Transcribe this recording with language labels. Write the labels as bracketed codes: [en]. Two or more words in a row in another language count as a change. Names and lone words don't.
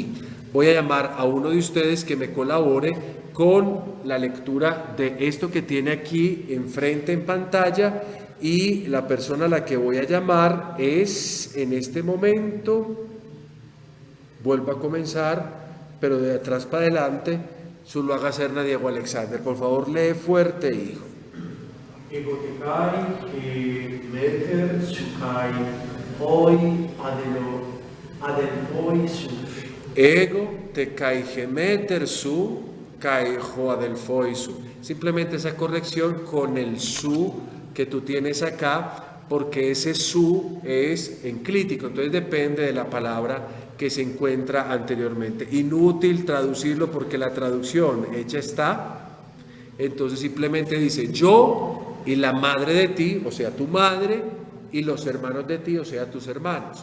[es] Voy a llamar a uno de ustedes que me colabore con la lectura de esto que tiene aquí enfrente en pantalla, y la persona a la que voy a llamar es en este momento, vuelvo a comenzar, pero de atrás para adelante, solo haga Serna Diego Alexander. Por favor, lee fuerte, hijo. [el] Ἐγώ τε καὶ μήτηρ σου καὶ οἱ ἀδελφοί σου. Ἐγώ τε καὶ ἡ μήτηρ σου καὶ ὁ ἀδελφοί σου. [es] Simplemente esa corrección con el su que tú tienes acá, porque ese su es enclítico, entonces depende de la palabra que se encuentra anteriormente. Inútil traducirlo porque la traducción hecha está, entonces simplemente dice yo y la madre de ti, o sea tu madre, y los hermanos de ti, o sea tus hermanos.